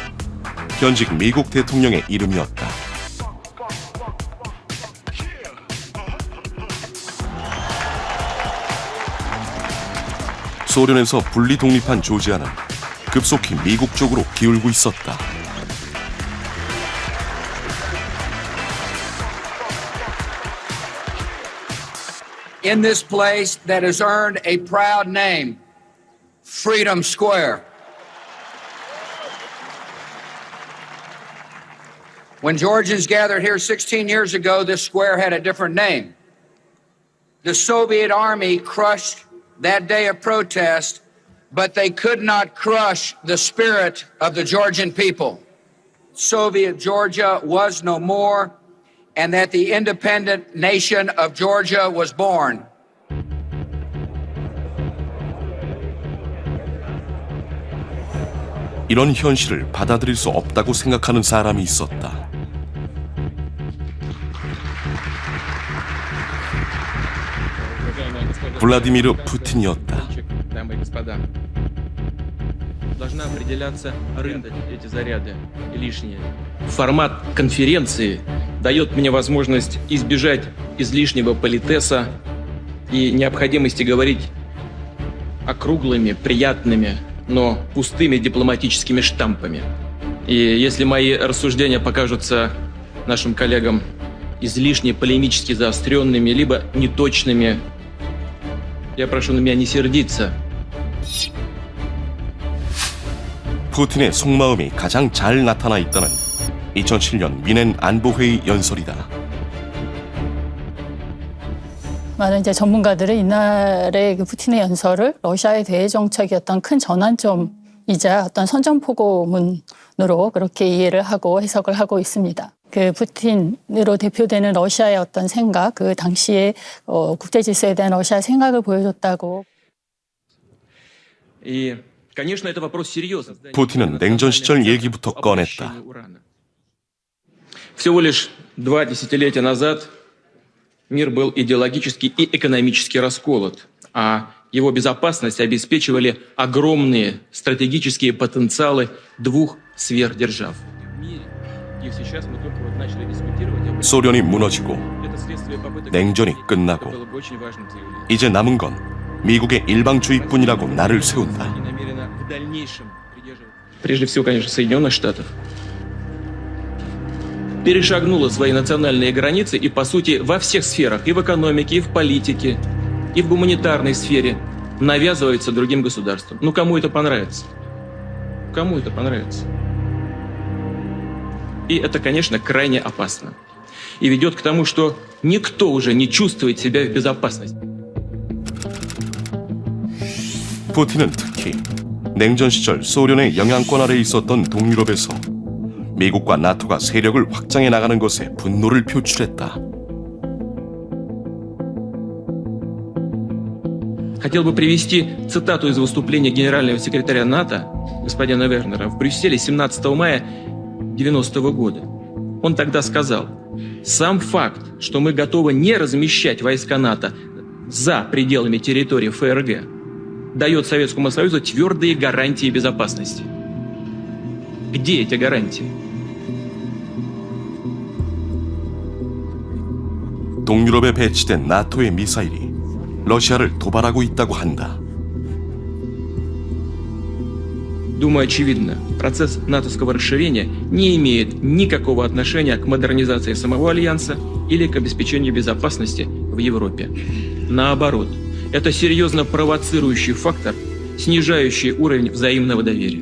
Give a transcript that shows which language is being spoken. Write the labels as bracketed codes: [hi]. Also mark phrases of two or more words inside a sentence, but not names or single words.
[ko] 현직 미국 대통령의 이름이었다. 소련에서 분리 독립한 조지아는 급속히 미국 쪽으로 기울고 있었다. [en] In this place that has earned a proud name, Freedom Square. When Georgians gathered here 16 years ago, this square had a different name. The Soviet army crushed that day of protest, but they could not crush the spirit of the Georgian people. Soviet Georgia was no more, and that the independent nation of Georgia was born. [ko] 이런 현실을 받아들일 수 없다고 생각하는 사람이 있었다. 블라디미르 푸틴이었다. [ru] Должна определяться рынок, эти заряды лишние. Формат конференции дает мне возможность избежать излишнего политеса и необходимости говорить округлыми, приятными, но пустыми дипломатическими штампами. И если мои рассуждения покажутся нашим коллегам излишне полемически заостренными, либо неточными, я прошу на меня не сердиться. [ko] 푸틴의 속마음이 가장 잘 나타나 있다는 2007년 미넨 안보회의 연설이다. 많은 이제 전문가들은 이날의 그 푸틴의 연설을 러시아의 대외 정책의 어떤 큰 전환점이자 어떤 선전포고문으로 그렇게 이해를 하고 해석을 하고 있습니다. 그 푸틴으로 대표되는 러시아의 어떤 생각, 그 당시의 국제 질서에 대한 러시아의 생각을 보여줬다고. 푸틴은 냉전 시절 얘기부터 꺼냈다. [ru] Всего лишь 2 десятилетия назад мир был идеологически и экономически расколот, а его безопасность обеспечивали огромные стратегические потенциалы 2 сверхдержав. [ko] 소련이 무너지고 냉전이 끝나고 이제 남은 건 미국의 일방주의뿐이라고 날을 세운다. [ru] Прежде всего, конечно, Соединенных Штатов. Перешагнула свои национальные границы и, по сути, во всех сферах, и в экономике, и в политике, и в гуманитарной сфере навязывается другим государствам. Ну, кому это понравится? Кому это понравится? И это, конечно, крайне опасно. И ведет к тому, что никто уже не чувствует себя в безопасности. [ko] 푸틴은 특히 냉전 시절 소련의 영향권 아래 있었던 동유럽에서 미국과 나토가 세력을 확장해 나가는 것에 분노를 표출했다. [ru] Хотел бы привести цитату из выступления генерального секретаря НАТО господина Вернера в Брюсселе 17 мая 1990 года. Он тогда сказал: «Сам факт, что мы готовы не размещать войска НАТО за пределами территории ФРГ, дает Советскому Союзу твердые гарантии безопасности». Где эти гарантии? [ko] 동유럽에 배치된 나토의 미사일이 러시아를 도발하고 있다고 한다. [ru] Думаю, очевидно, процесс натовского расширения не имеет никакого отношения к модернизации самого Альянса или к обеспечению безопасности в Европе. Наоборот, это серьезно провоцирующий фактор, снижающий уровень взаимного доверия.